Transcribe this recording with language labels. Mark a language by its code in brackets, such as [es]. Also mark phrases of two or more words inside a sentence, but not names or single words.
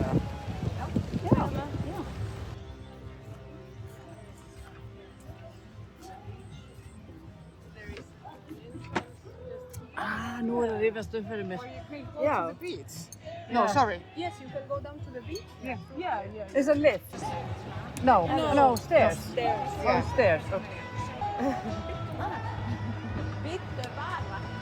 [is] Já. Já. Nú er það rifjast upp fyrir mér. Já. [en] No, sorry. Yes, you can go down to the beach. Yeah. Is it lift? No, stairs. Stairs. Oh, stairs. Okay. [is] Bitte bara.